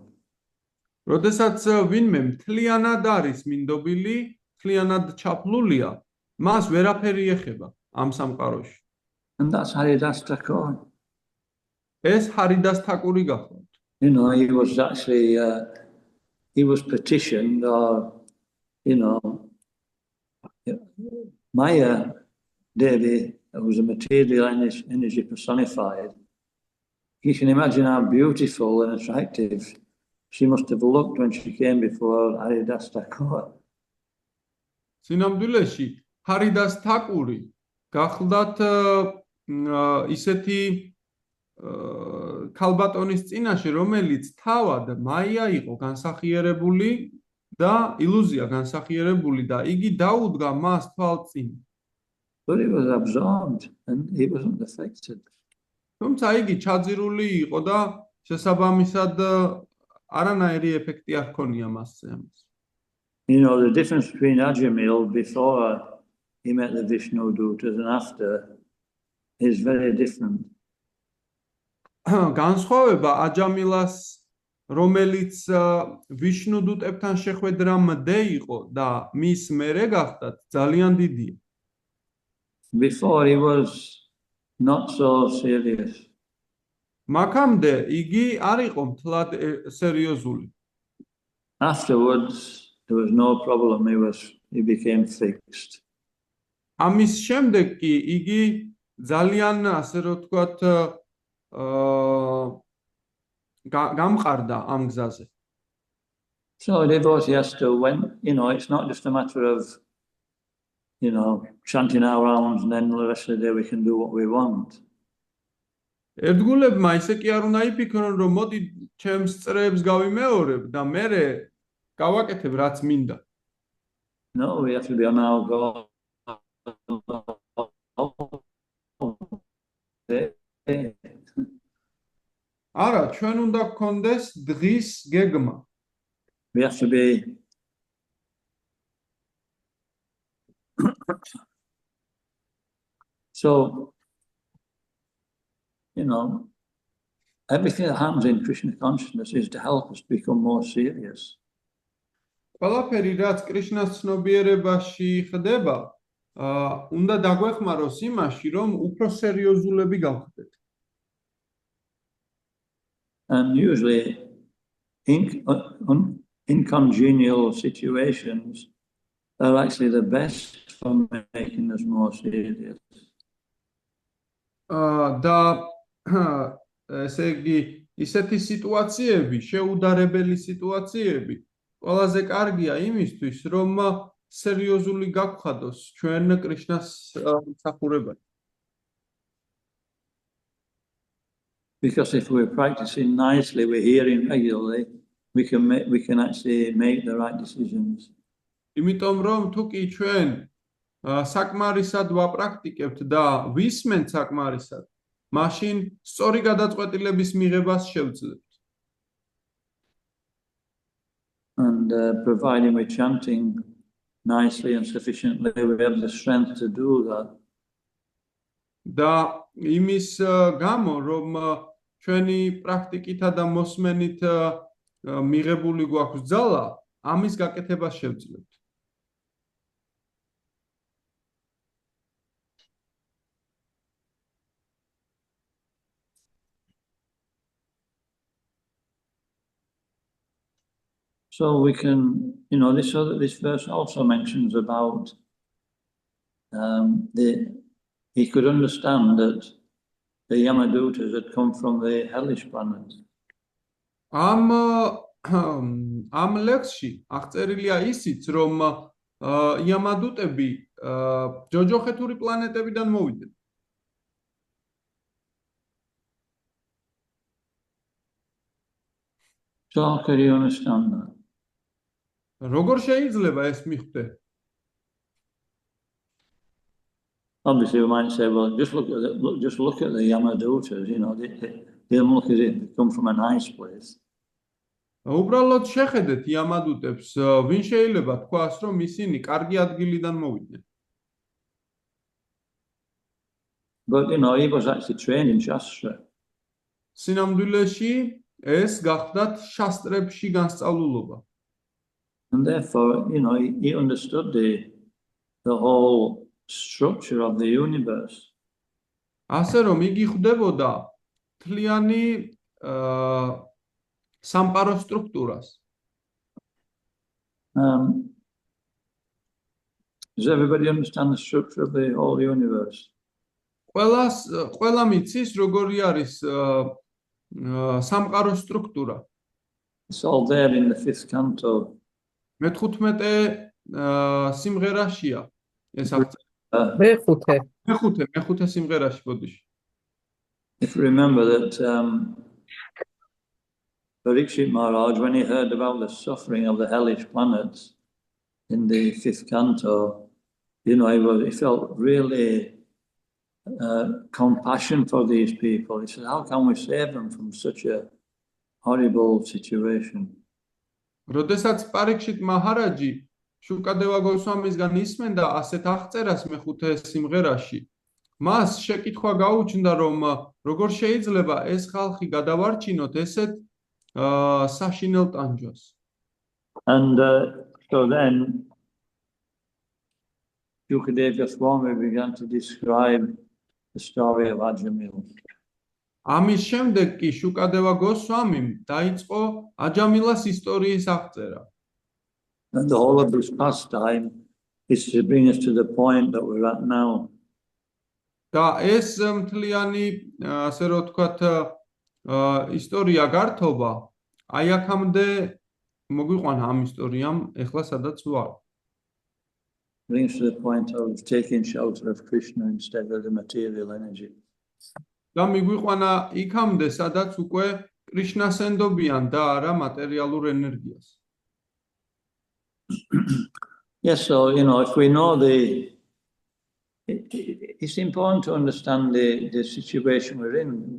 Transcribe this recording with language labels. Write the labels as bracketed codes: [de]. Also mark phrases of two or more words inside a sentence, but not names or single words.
[ka] როდესაც ვინმე მთლიანად არის მინდობილი, მთლიანად ჩაფლულია, მას ვერაფერი ეხება ამ სამყაროში. [en] And that's Haridas Thakur. [ka] ეს ჰარიდას თაკური გახლავთ. [en] You know, he was actually, he was petitioned, or, you know, Maya Devi, who was a material energy personified. You can imagine how beautiful and attractive she must have looked when she came before Haridas Thakur. [ka] სინამდვილეში ჰარიდას თაკური გახლდათ ისეთი ქალბატონის წინაშე, რომელიც თავად მაია იყო განსახიერებული და ილუზია განსახიერებული და იგი დაუდგა მას თვალწინ. [en] But he was absorbed and he wasn't affected. [ka] თუმცა იგი ჩაძირული იყო და შესაბამისად არანაირი ეფექტი არ ჰქონია მასზე ამას. [en] You know, the difference between Ajamil before he met the Vishnu Dutas and after is very different. [ka] განსხვავება აჯამილას, რომელიც ვიშნუ დუტებთან შეხვედრამდე იყო და მის მერე გახდათ, ძალიან დიდია. [en] Before he was not so serious. [ka] მაქამდე იგი არ იყო მთლად სერიოზული. [en] Afterwards, there was no problem. He became fixed. [ka] ამის შემდეგ კი იგი ძალიან, ასე რომ ვთქვათ, გამყარდა ამ გზაზე. [en] So a devotee has to, when, you know, it's not just a matter of, you know, chanting our rounds and then the rest of the day we can do what we want. [ka] ერთგულებმა ისე კი არ უნდა იფიქრონ, რომ მოდი ჩემს წრეებს გავიმეორებ და მერე გავაკეთებ რაც მინდა. [en] No, we have to be on our go. [ka] არა, ჩვენ უნდა გქონდეს დღის გეგმა. [en] We have to be so, you know, everything that happens in Krishna consciousness is to help us become more serious. [ka] ყველაფერი რაც კრიშნას ცნობიერებაში ხდება, უნდა დაგვეხმაროს იმაში, რომ უფრო სერიოზულები გავხდეთ. [en] And usually in congenial situations are actually the best for making us more serious. [ka] და ესე იგი, ისეთი სიტუაციები, შეუდარებელი სიტუაციები, ყველაზე კარგია იმისთვის, რომ სერიოზული გაგხადოს ჩვენ კრიშნას მსახურებაში. [en] Because if we're practicing nicely, we're hearing regularly, we can actually make the right decisions. [ka] იმიტომ რომ თუ კი ჩვენ საკმარისად ვაპრაქტიკებთ და ვისმენთ საკმარისად, მაშინ სწორი გადაწყვეტილების მიღებას შევძლებთ. [en] And providing we're chanting nicely and sufficiently, we have the strength to do that. [ka] და იმის გამო, რომ ჩვენი პრაქტიკითა და მოსმენით მიღებული გვაქვს ძალა, ამის გაკეთებას შევძლებთ. [en] So we can, this verse also mentions about he could understand that the Yamadutas had come from the hellish planet. [ka] ამ ლექსში აღწერილია ისიც, რომ იამადუტები ჯოჯოხეთური პლანეტებიდან მოვიდნენ. [en] So how could you understand that? [ka] როგორ შეიძლება ეს მიხვდე? [en] Obviously, we might say, well, just look at the Yamadutas. They look as if they come from a nice place. [ka] უბრალოდ შეხედეთ იამადუტებს, ვინ შეიძლება თქვას, რომ ისინი კარგი ადგილიდან მოვიდნენ. [en] But he was actually trained in Shastra. [ka] სინამდვილეში ეს გახდათ შასტრებში განსწავლულობა. [en] And therefore, he understood the whole structure of the universe. [ka] ასე რომ იგი ხვდებოდა მთლიანი სამყაროს სტრუქტურას. [en] Does everybody understand the structure of the whole universe? [ka] ყველა მიცის, როგორი არის სამყაროს სტრუქტურა. [en] It's all there in the 5th canto. [ka] მე-15 სიმღერაშია ეს აღწერა. მე-5 სიმღერაში ბოდიში. [en] If you remember that Parikshit Maharaj, when he heard about the suffering of the hellish planets in the 5th canto, he felt really compassion for these people. He said, how can we save them from such a horrible situation? [ka] როდესაც პარიქშიტ მაჰარაჯი შუკადევა გოსვამისგან ისმენდა ასეთ აღწერას მე-5 სიმღერაში, მას შეკითხვა გაუჩნდა, რომ როგორ შეიძლება ეს ხალხი გადავარჩინოთ ესეთ საშინელ ტანჯვას. [en] And so then Shukadeva Goswami began to describe the story of Ajamil. [ka] ამის შემდეგ კი შუკადევა გოსვამიმ დაიწყო აჯამილას ისტორიის აღწერა. [en] And the whole of this pastime is to bring us to the point that we're at now. [ka] და ეს მთლიანი, ასე რომ ვთქვათ, ისტორია გართობა, აი აქამდე მოგვიყვანა ამ ისტორიამ, ეხლა სადაც ვარ. [en] Brings to the point of taking shelter of Krishna instead of the material energy. [ka] და მიგვიყვანა იქამდე, სადაც უკვე კრიშნას ენდობიან და არა მატერიალურ ენერგიას. [en] Yes, so if we know it's important to understand the situation we're in.